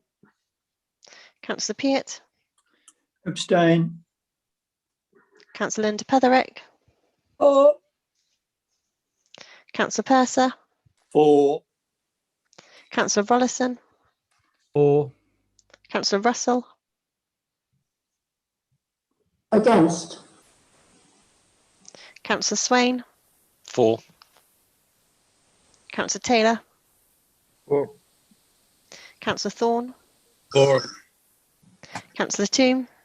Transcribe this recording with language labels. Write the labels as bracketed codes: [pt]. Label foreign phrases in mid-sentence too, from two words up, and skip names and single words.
[en] Councillor Peart, Abstain. Councillor Linda Petherick, 4. Councillor Purser, 4. Councillor Rollison, 4. Councillor Russell, Against. Councillor Swain, 4. Councillor Taylor, 4. Councillor Thorne, 4. Councillor Toome,